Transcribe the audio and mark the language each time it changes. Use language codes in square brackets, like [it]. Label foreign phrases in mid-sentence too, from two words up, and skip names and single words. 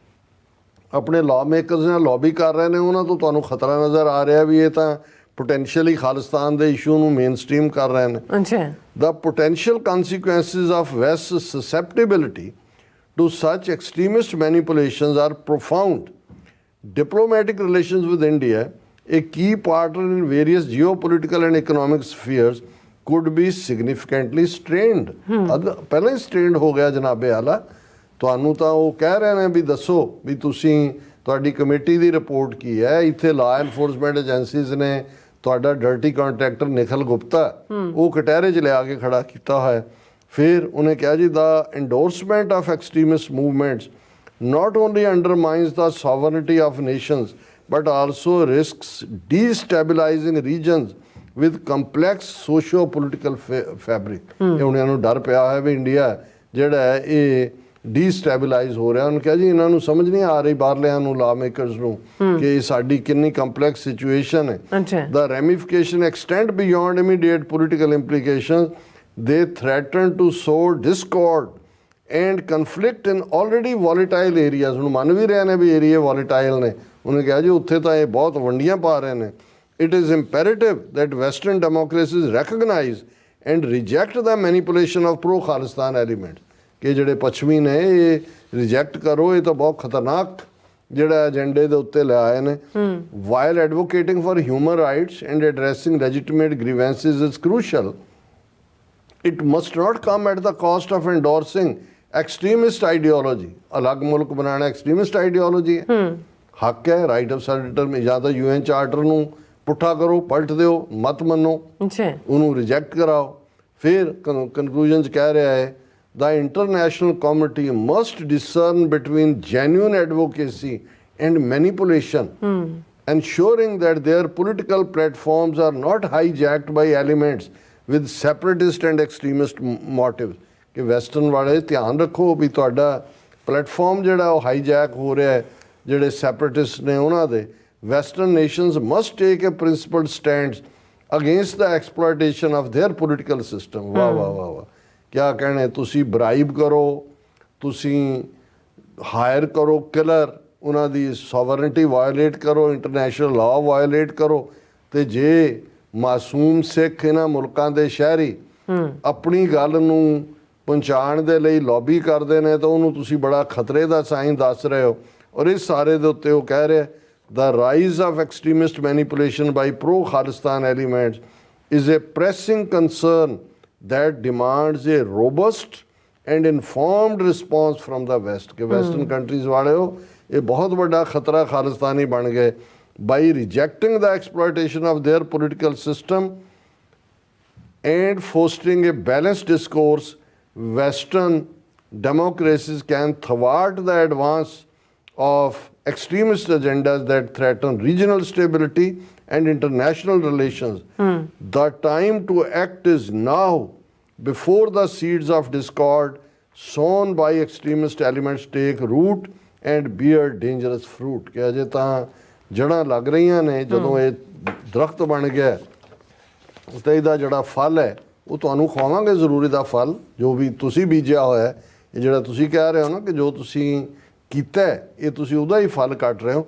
[pa] ਆਪਣੇ [en] law makers [pa] ਨਾਲ ਲੌਬੀ ਕਰ ਰਹੇ ਨੇ ਉਹਨਾਂ ਤੋਂ ਤੁਹਾਨੂੰ ਖਤਰਾ ਨਜ਼ਰ ਆ ਰਿਹਾ ਵੀ ਇਹ ਤਾਂ potentially ਖਾਲਿਸਤਾਨ ਦੇ ਇਸ਼ੂ ਨੂੰ [en] main stream [pa] ਕਰ ਰਹੇ ਨੇ [en] The potential consequences of West's susceptibility to such extremist manipulations are profound. Diplomatic relations with India, a key partner in various geopolitical and economic spheres, could be significantly strained. [pa] ਪਹਿਲਾਂ ਹੀ strained ਹੋ ਗਿਆ ਜਨਾਬੇ ਆਲਾ ਤੁਹਾਨੂੰ ਤਾਂ ਉਹ ਕਹਿ ਰਹੇ ਨੇ ਵੀ ਦੱਸੋ ਵੀ ਤੁਸੀਂ ਤੁਹਾਡੀ ਕਮੇਟੀ ਦੀ ਰਿਪੋਰਟ ਕੀ ਹੈ ਇੱਥੇ [en] law enforcement agencies [pa] ਨੇ ਤੁਹਾਡਾ [en] dirty contractor [pa] ਨਿਖਲ ਗੁਪਤਾ ਉਹ ਕਟਹਿਰੇ 'ਚ ਲਿਆ ਕੇ ਖੜਾ ਕੀਤਾ ਹੋਇਆ ਫਿਰ ਉਹਨੇ ਕਿਹਾ ਜੀ [en] ਦਾ endorsement of extremist movements not only undermines the sovereignty of nations but also risks destabilizing regions with complex socio-political fabric [pa] ਇਹ ਉਹਨਾਂ ਨੂੰ ਡਰ ਪਿਆ ਹੋਇਆ ਵੀ ਇੰਡੀਆ ਜਿਹੜਾ ਇਹ ਡੀਸਟੈਬਲਾਈਜ਼ ਹੋ ਰਿਹਾ ਉਹਨੂੰ ਕਿਹਾ ਜੀ ਇਹਨਾਂ ਨੂੰ ਸਮਝ ਨਹੀਂ ਆ ਰਹੀ ਬਾਹਰਲਿਆਂ ਨੂੰ [en] law makers [pa] ਨੂੰ ਕਿ ਸਾਡੀ ਕਿੰਨੀ [en] complex situation [pa] ਹੈ [en] the ramification extend beyond immediate political implications the threaten to sow discord and conflict in already volatile areas [pa] ਹੁਣ ਮੰਨ ਵੀ ਰਹੇ ਨੇ ਵੀ ਏਰੀਏ ਵੋਲੇਟਾਈਲ ਨੇ ਉਹਨੇ ਕਿਹਾ ਜੀ ਉੱਥੇ ਤਾਂ ਇਹ ਬਹੁਤ ਵੰਡੀਆਂ ਪਾ ਰਹੇ ਨੇ [en] it is imperative that Western democracies recognize and reject the manipulation of pro-Khalistan elements [pa] ਕਿ ਜਿਹੜੇ ਪੱਛਮੀ ਨੇ ਇਹ ਰਿਜੈਕਟ ਕਰੋ ਇਹ ਤਾਂ ਬਹੁਤ ਖਤਰਨਾਕ ਜਿਹੜਾ ਏਜੰਡੇ ਦੇ ਉੱਤੇ ਲੈ ਆਏ ਨੇ [en] while advocating for human rights and addressing legitimate grievances is crucial it must not come at the cost of endorsing extremist ideology [pa] ਅਲੱਗ ਮੁਲਕ ਬਣਾਉਣਾ [en] extremist ideology ਹੈ [pa] ਹੱਕ ਹੈ [en] right of self determination [pa] ਜਾਂ ਤਾਂ UN ਚਾਰਟਰ ਨੂੰ ਪੁੱਠਾ ਕਰੋ ਪਲਟ ਦਿਓ ਮਤ ਮੰਨੋ ਉਹਨੂੰ ਰਿਜੈਕਟ ਕਰਾਓ ਫਿਰ ਕਨਕਲੂਜਨ 'ਚ ਕਹਿ ਰਿਹਾ ਹੈ [en] the international community must discern between genuine advocacy and manipulation, ensuring that their political platforms are not hijacked by elements with separatist and extremist motives. [pa] ਕਿ ਵੈਸਟਰਨ ਵਾਲੇ ਧਿਆਨ ਰੱਖੋ ਵੀ ਤੁਹਾਡਾ ਪਲੇਟਫਾਰਮ ਜਿਹੜਾ ਉਹ ਹਾਈਜੈਕ ਹੋ ਰਿਹਾ ਹੈ ਜਿਹੜੇ ਸੈਪਰੇਟਿਸਟ ਨੇ ਉਹਨਾਂ ਦੇ। [en] Western nations must take a principled stands against the exploitation of their political system. [pa] ਵਾਹ ਵਾਹ ਵਾਹ ਵਾਹ, ਕਿਆ ਕਹਿਣੇ। ਤੁਸੀਂ ਬਰਾਈਬ ਕਰੋ, ਤੁਸੀਂ ਹਾਇਰ ਕਰੋ ਕਿਲਰ, ਉਹਨਾਂ ਦੀ ਸੋਵਰਨਟੀ ਵਾਇਓਲੇਟ ਕਰੋ, [en] international law [pa] ਵਾਇਓਲੇਟ ਕਰੋ, ਤੇ ਜੇ ਮਾਸੂਮ ਸਿੱਖ ਇਹਨਾਂ ਮੁਲਕਾਂ ਦੇ ਸ਼ਹਿਰੀ ਆਪਣੀ ਗੱਲ ਨੂੰ ਪਹੁੰਚਾਉਣ ਦੇ ਲਈ ਲੌਬੀ ਕਰਦੇ ਨੇ ਤਾਂ ਉਹਨੂੰ ਤੁਸੀਂ ਬੜਾ ਖਤਰੇ ਦਾ ਸਾਈਨ ਦੱਸ ਰਹੇ ਹੋ। ਔਰ ਇਸ ਸਾਰੇ ਦੇ ਉੱਤੇ ਉਹ ਕਹਿ ਰਿਹਾ [en] the rise of extremist manipulation by pro-Khalistan elements is a pressing concern that demands a robust and informed response from the West। कि western countries [hi] वाले हो ये बहुत बड़ा खतरा खालिस्तानी बन गए [en] by rejecting the exploitation of their political system and fostering a balanced discourse. Western democracies can thwart the advance of extremist agendas that threaten regional stability and international relations. The time to act is now, before the seeds of discord sown by extremist elements take root and bear dangerous fruit। [pa] ਕਿ ਅਜੇ ਤਾਂ ਜੜ੍ਹਾਂ ਲੱਗ ਰਹੀਆਂ ਨੇ, ਜਦੋਂ ਇਹ ਦਰਖਤ ਬਣ ਗਿਆ ਤੇ ਇਹਦਾ ਜਿਹੜਾ ਫਲ ਹੈ ਉਹ ਤੁਹਾਨੂੰ ਖਵਾਵਾਂਗੇ ਜ਼ਰੂਰ। ਇਹਦਾ ਫਲ ਜੋ ਵੀ ਤੁਸੀਂ ਬੀਜਿਆ ਹੋਇਆ ਹੈ, ਇਹ ਜਿਹੜਾ ਤੁਸੀਂ ਕਹਿ ਰਹੇ ਹੋ ਨਾ ਕਿ ਜੋ ਤੁਸੀਂ ਕੀਤਾ ਇਹ ਤੁਸੀਂ ਉਹਦਾ ਹੀ ਫਲ ਕੱਟ ਰਹੇ ਹੋ।